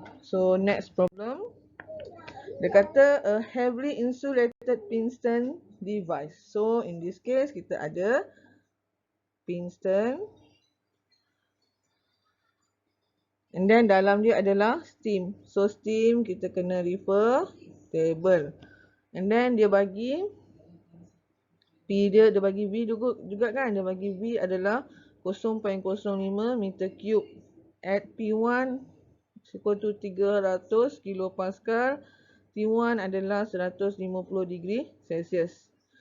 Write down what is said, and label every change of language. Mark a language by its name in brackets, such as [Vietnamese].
[English] So next problem. [Malay] Dia kata [English] a heavily insulated piston device. [Malay] So in this case kita ada piston. And then dalam dia adalah steam. So steam kita kena refer table. And then dia bagi P dia bagi V juga kan. Dia bagi V adalah 0.05 meter cube. [English] At P1 equal to 300 kilopascal. [Malay] T1 adalah 150 degree Celsius.